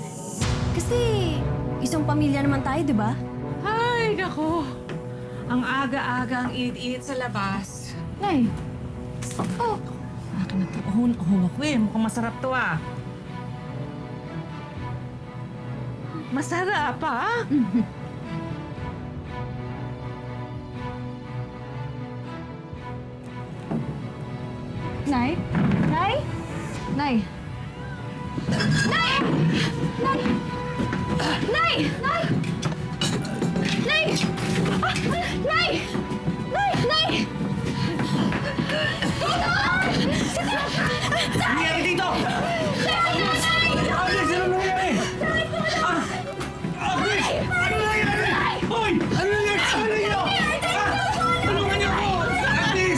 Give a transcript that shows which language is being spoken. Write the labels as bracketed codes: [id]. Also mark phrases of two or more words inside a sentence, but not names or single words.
[tl] Kasi, isang pamilya naman tayo, di ba? Ay, nako. Ang aga-aga ang init-init sa labas. Nay, Oh, Akin na ito. Ahon ako eh. Mukhang masarap to ah. Masarap ah. Nay? Nay? Nay? Nay! Nay! Nay! Nay! Nay! Nay! Nay! Nay! Ano nangyari dito? Agnes, ano nangyari? Agnes! Ano nangyari? Hoy! Ano nangyari sa kanila? Tulungan niyo ako! Agnes!